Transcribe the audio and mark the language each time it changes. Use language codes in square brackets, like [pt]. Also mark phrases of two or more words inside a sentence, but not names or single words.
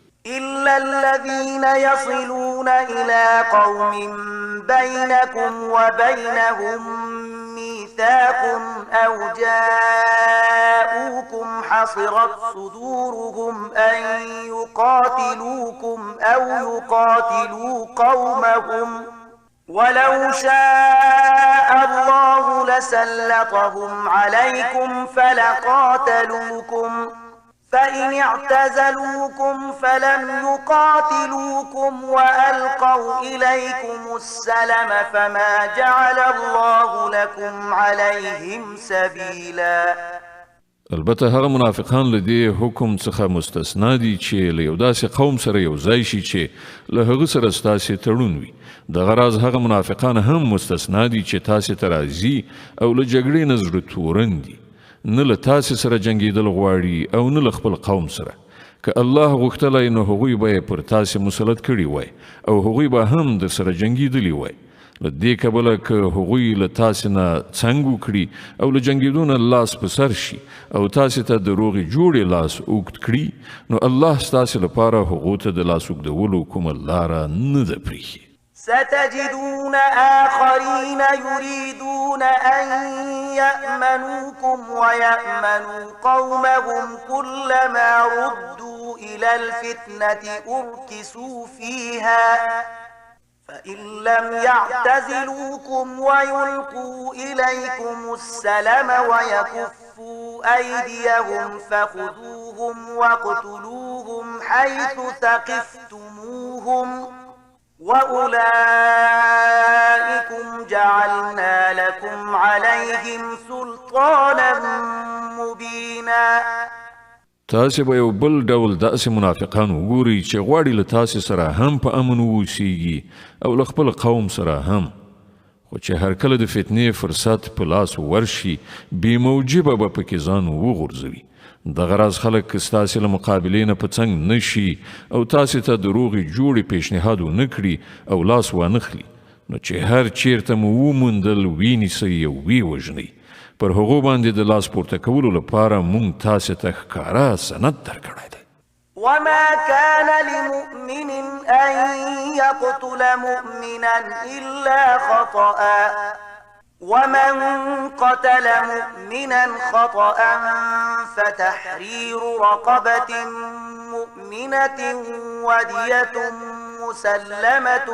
[ar] إلا الذين يصلون إلى قوم بينكم وبينهم ميثاق أو جاءوكم حصرت صدورهم أن يقاتلوكم أو يقاتلوا قومهم ولو شاء الله لسلطهم عليكم فلقاتلوكم فإن اعتزلوكم فلم يقاتلوكم وألقوا إليكم السلم فما جعل الله لكم عليهم سبيلا. [ps] البته هغه منافقان له دې حکم څخه مستثنا دي چې له یو داسې قوم سره یو ځای شي چې له هغه سره ستاسې تړون وي. دغه راز هغه منافقان هم مستثنا دي چې تاسې ته راځي او له جګړې نه زړه تورن دي نه له تاسې سره جنګېدل غواړي او نه له خپل قوم سره. که الله غوښتلی نو هغوی به یې پر تاسې مسلط کړي وای او هغوی به هم در سره جنګېدلي وای. له دې کبله که هغوی له تاسې نه څنګ وکړي او له جنګېدو نه لاس په سر شي او تاسې ته د روغې جوړې لاس اوږد کړي نو الله ستاسې لپاره هغو ته د لاس اوږدولو کومه لاره نه ده پرېښې. [ar] ستجدون آخرين يريدون أن يأمنوكم ويأمنوا قومهم كلما ردوا إلى الفتنة أركسوا فيها فإن لم يعتزلوكم ويلقوا إليكم السلم ويكفوا أيديهم فخذوهم واقتلوهم حيث ثقفتموهم وأولئكم جعلنا لكم عليهم سلطانا مبينا. [ps] تاسې به یو بل ډول داسې منافقان وګورئ چې غواړي له تاسې سره هم په امن واوسیږي او له خپل قوم سره هم، خو چې هر کله د فتنې فرصت په لاس ورشي بې موجبه به پکې ځان وغورځوي. دغه راز خلک که ستاسې له مقابلې نه په څنګ نه شي او تاسې ته د روغې جوړې پیشنهاد ونه کړي او لاس وانخلي نو چې هر چیرته مو وموندل وینیسئ او ویې وژنئ. پر هغو باندې د لاس پورته کولو لپاره مونږ تاسې ته ښکاره سند درکړی دی. [ar] وما كان لمؤمن أن يقتل مؤمنا إلا خطأ ومن قتل مؤمنا خطأ فتحرير رقبة مؤمنة ودية مسلمة